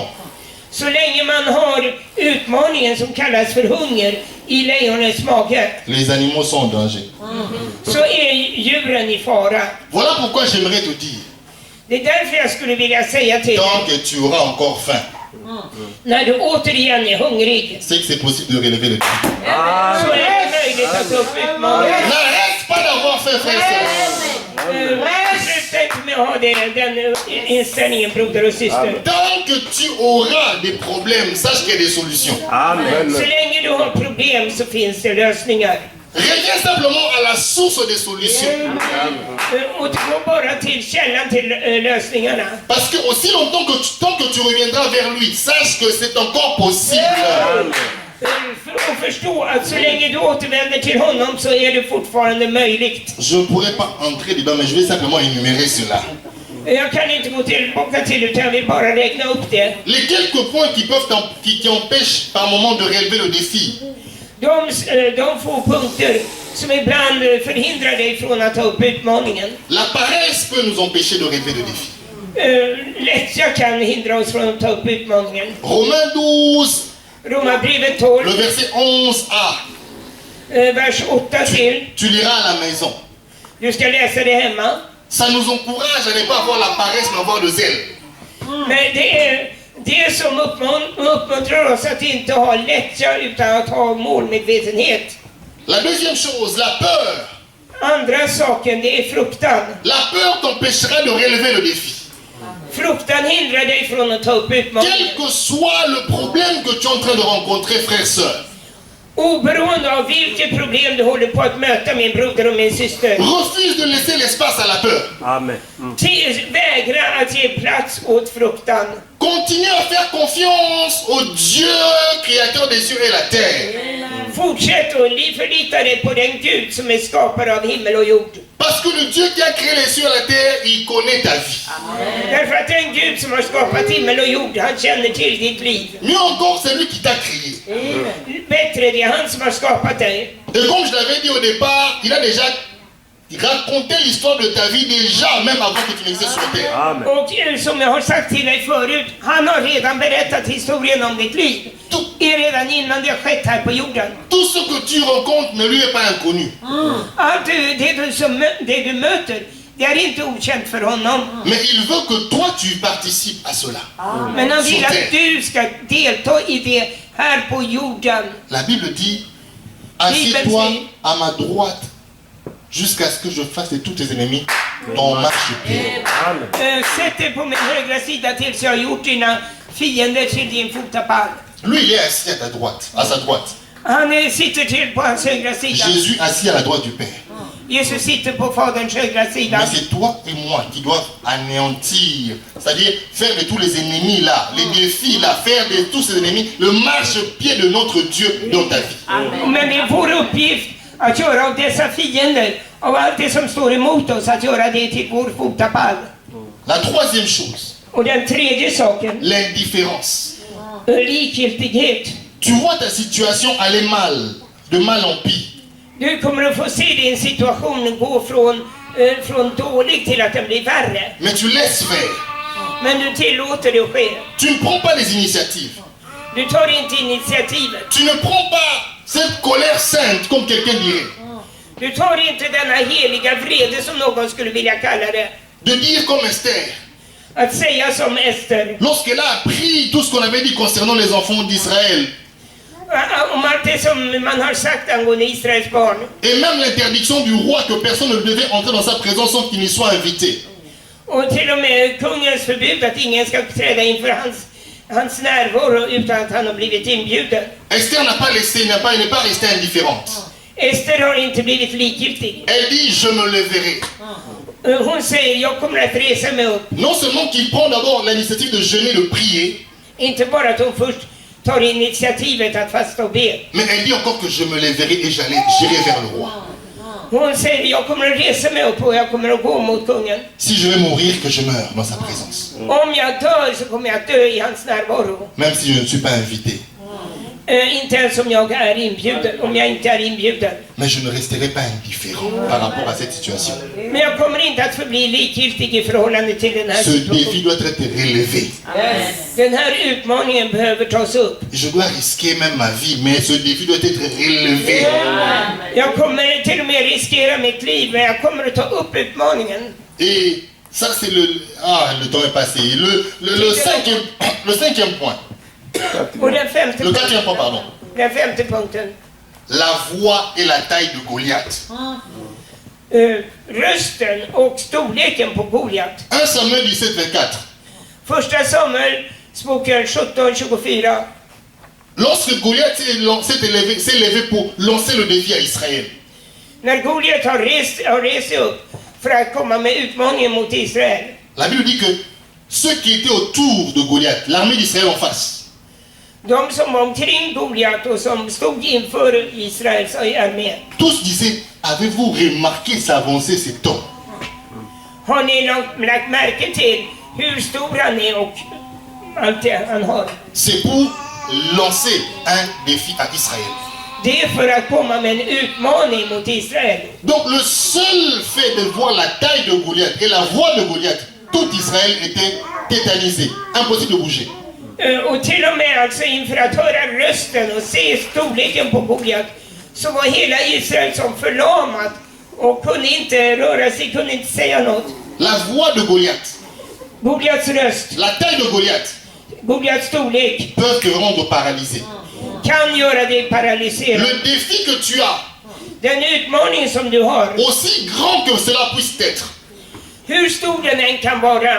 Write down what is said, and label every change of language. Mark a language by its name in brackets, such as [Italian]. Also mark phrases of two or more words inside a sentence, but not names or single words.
[Swedish] Så länge man har utmaningen som kallas för hunger i lejonets mage, [French] les animaux sont en danger. [Swedish] så är djuren i fara. [French] Voilà pourquoi j'aimerais te dire, [Swedish] Det är därför jag skulle vilja säga till [French] tant [Swedish] dig, [French] que tu auras encore faim, [Swedish] när du återigen är hungrig, [French] c'est que c'est possible de relever le défi. [Swedish] så är det möjligt att ta upp utmaningen. [French] N'arrête pas d'avoir faim, frère et sœur. [Swedish] Sluta inte med att ha den inställningen, broder och syster. [French] Tant que tu auras des problèmes, sache qu'il y a des solutions. [Swedish] Så länge du har problem så finns det lösningar. [French] Reviens simplement à la source des solutions. [Swedish] Och gå bara till källan till lösningarna. [French] Parce que aussi longtemps que tant que tu reviendras vers lui, sache que c'est encore possible. [Swedish] För att förstå att så länge du återvänder till honom så är det fortfarande möjligt. [French] Je ne pourrais pas entrer dedans, mais je vais simplement énumérer cela. [Swedish] Jag kan inte gå tillbaka till utan jag vill bara räkna upp det. [French] Les quelques points qui empêchent par moment de relever le défi. [Swedish] De få punkter som ibland förhindrar dig från att ta upp utmaningen. [French] La paresse peut nous empêcher de relever le défi. [Swedish] Lättja kan hindra oss från att ta upp utmaningen. [French] Romains 12, [Swedish] Romarbrevet 12, [French] le verset 11a. [Swedish] vers 8 till. [French] Tu liras à la maison. [Swedish] Du ska läsa det hemma. [French] Ça nous encourage à ne pas avoir la paresse, mais avoir le zèle. [Swedish] Men det är det som uppmuntrar oss att inte ha lättja utan att ha målmedvetenhet. [French] La deuxième chose, la peur. [Swedish] Andra saken, det är fruktan. [French] La peur t'empêchera de relever le défi. [Swedish] Fruktan hindrar dig från att ta upp utmaningen. [French] Quel que soit le problème que tu es en train de rencontrer, frère, sœur, [Swedish] Oberoende av vilket problem du håller på att möta, min broder och min syster. [French] refuse de laisser l'espace à la peur. Amen. [Swedish] Vägra att ge plats åt fruktan. [French] Continue à faire confiance au Dieu créateur des cieux et la terre. [Swedish] Fortsätt och förlita dig på den Gud som är skapare av himmel och jord. [French] Parce que le Dieu qui a créé les cieux et la terre, il connaît ta vie. [Swedish] Därför att den Gud som har skapat himmel och jord, han känner till ditt liv. [French] Mieux encore, c'est lui qui t'a créé. [Swedish] Bättre, det är han som har skapat dig. [French] Et comme je l'avais dit au départ, il a déjà raconté l'histoire de ta vie déjà, même avant que tu n'existes sur terre. Amen. [Swedish] Och som jag har sagt till dig förut, han har redan berättat historien om ditt liv. Redan innan det har skett här på jorden. [French] Tout ce que tu rencontres ne lui est pas inconnu. [Swedish] Allt det du möter, det är inte okänt för honom. [French] Mais il veut que toi tu participes à cela. [Swedish] Men han vill att du ska delta i det här på jorden. [French] La Bible dit, assieds-toi à ma droite jusqu'à ce que je fasse de tous tes ennemis ton marchepied. [Swedish] Sätt dig på min högra sida tills jag har gjort dina fiender till din fotapall. [French] Lui, il est assis à sa droite. [Swedish] Han sitter till på hans högra sida. [French] Jésus assis à la droite du Père. [Swedish] Jesus sitter på faderns högra sida. [French] Mais c'est toi et moi qui doivent anéantir, c'est-à-dire faire de tous les ennemis là, les défis là, faire de tous ces ennemis le marchepied de notre Dieu dans ta vie. [Swedish] Men det är vår uppgift att göra av dessa fiender, av allt det som står emot oss, att göra det till vår fotapall. [French] La troisième chose, [Swedish] Och den tredje saken, [French] l'indifférence. [Swedish] likgiltighet. [French] Tu vois ta situation aller mal, de mal en pire. [Swedish] Du kommer att få se din situation gå från dålig till att den blir värre. [French] Mais tu laisses faire. [Swedish] Men du tillåter det att ske. [French] Tu ne prends pas les initiatives. [Swedish] Du tar inte initiativet. [French] Tu ne prends pas cette colère sainte, comme quelqu'un dirait. [Swedish] Du tar inte denna heliga vrede som någon skulle vilja kalla det. [French] De dire comme Esther, [Swedish] Att säga som Ester. [French] lorsqu'elle a appris tout ce qu'on avait dit concernant les enfants d'Israël, [Swedish] Om allt det som man har sagt angående Israels barn. [French] et même l'interdiction du roi que personne ne devait entrer dans sa présence sans qu'il n'y soit invité. [Swedish] Och till och med kungens förbud att ingen ska träda inför hans närvaro utan att han har blivit inbjuden. [French] Esther n'a pas laissé, n'est pas restée indifférente. [Swedish] Ester har inte blivit likgiltig. [French] Elle dit, je me leverai. [Swedish] Hon säger, jag kommer att resa mig upp. [French] Non seulement qu'il prend d'abord l'initiative de jeûner, de prier, [Swedish] Inte bara att hon först tar initiativet att fasta och be. [French] mais elle dit encore que je me leverai et j'irai vers le roi. [Swedish] Hon säger, jag kommer att resa mig upp och jag kommer att gå mot kungen. [French] Si je vais mourir, que je meure dans sa présence. [Swedish] Om jag dör så kommer jag att dö i hans närvaro. [French] Même si je ne suis pas invité. [Swedish] Inte ens om jag är inbjuden, om jag inte är inbjuden. [French] Mais je ne resterai pas indifférent par rapport à cette situation. [Swedish] Men jag kommer inte att förbli likgiltig i förhållande till den här [French] Ce défi [Swedish] situationen. [French] doit être relevé. [Swedish] Den här utmaningen behöver tas upp. [French] Je dois risquer même ma vie, mais ce défi doit être relevé. [Swedish] Jag kommer till och med riskera mitt liv, men jag kommer att ta upp utmaningen. [French] Et Ça, c'est le... Ah, le temps est passé. Le cinquième point. [Swedish] Och den femte [French] Le quatrième point, pardon. [Swedish] Den femte punkten. [French] La voix et la taille de Goliath. [Swedish] Rösten och storleken på Goliat. [French] 1 Samuel 17:24. [Swedish] Första Samuelsboken 17:24. [French] Lorsque Goliath s'est levé pour lancer le défi à Israël, [Swedish] När Goliat har rest sig upp för att komma med utmaningen mot Israel. [French] la Bible dit que ceux qui étaient autour de Goliath, l'armée d'Israël en face, [Swedish] De som var omkring Goliat och som stod inför Israels armé. [French] tous disaient, avez-vous remarqué sa avancée, cet homme? [Swedish] Har ni lagt märke till hur stor han är och allt det han har? [French] C'est pour lancer un défi à Israël. [Swedish] Det är för att komma med en utmaning mot Israel. [French] Donc le seul fait de voir la taille de Goliath et la voix de Goliath, tout Israël était tétanisé, impossible de bouger. [Swedish] Och till och med alltså inför att höra rösten och se storleken på Goliat så var hela Israel som förlamat och kunde inte röra sig, kunde inte säga något. [French] La voix de Goliath, [Swedish] Goliats röst, [French] la taille de Goliath [Swedish] Goliats storlek [French] peuvent te rendre paralysé. [Swedish] kan göra dig paralyserad. [French] Le défi que tu as, [Swedish] Den utmaning som du har, [French] aussi grand que cela puisse être, [Swedish] hur stor den än kan vara,